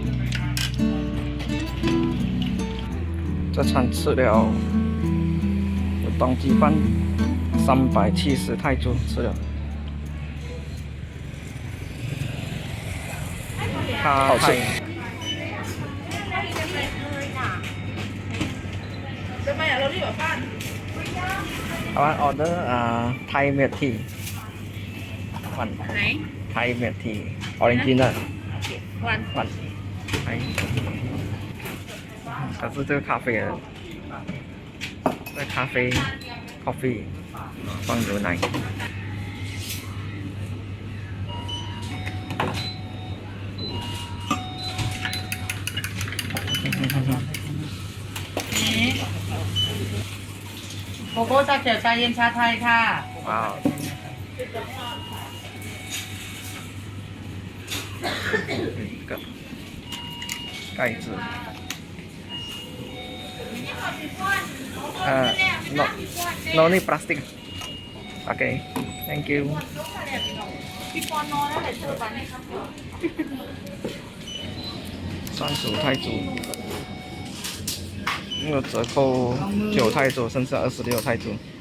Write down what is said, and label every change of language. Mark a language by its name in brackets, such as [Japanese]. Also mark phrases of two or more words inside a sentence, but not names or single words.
[Chinese] 这餐吃了有冬鸡饭370泰铢，吃了。好吃。 [English] I want order Thai milk tea. One. Thai milk tea. Original. One. Thai. [Chinese] 它是这个咖啡的，这咖啡 coffee 放牛奶。 [Thai] โกโก้ชาเขียวชาเย็นชาไทยค่ะ ว้าว [Chinese] 个盖子 [English] no no need plastic okay thank you [Chinese] 35 泰铢那个折扣9泰铢，剩下26泰铢。